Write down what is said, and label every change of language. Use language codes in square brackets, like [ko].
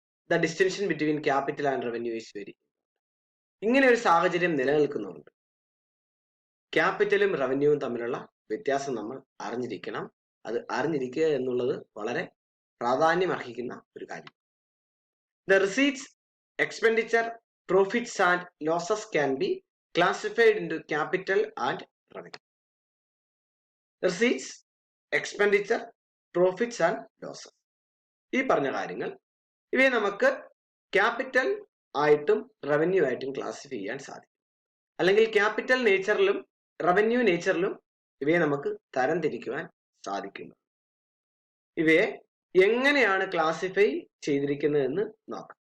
[en] The distinction between capital and revenue is very. [ml] ഇങ്ങനെ ഒരു സാഹചര്യം നിലനിൽക്കുന്നുണ്ട്. ക്യാപിറ്റലും റവന്യൂവും തമ്മിലുള്ള വ്യത്യാസം നമ്മൾ അറിഞ്ഞിരിക്കണം. അത് അറിഞ്ഞിരിക്കുക എന്നുള്ളത് വളരെ പ്രാധാന്യം അർഹിക്കുന്ന ഒരു കാര്യം. [en] The receipts, expenditure, profits and losses can be classified into capital and revenue. Receipts, expenditure, profits and losses. [ml] ഈ പറഞ്ഞ കാര്യങ്ങൾ ഇവയെ നമുക്ക് ക്യാപിറ്റൽ ആയിട്ടും റവന്യൂ ആയിട്ടും ക്ലാസിഫൈ ചെയ്യാൻ സാധിക്കും. അല്ലെങ്കിൽ ക്യാപിറ്റൽ നേച്ചറിലും റവന്യൂ നേച്ചറിലും ഇവയെ നമുക്ക് തരംതിരിക്കുവാൻ സാധിക്കുന്നു. ഇവയെ എങ്ങനെയാണ് ക്ലാസിഫൈ ചെയ്തിരിക്കുന്നതെന്ന് നോക്കാം.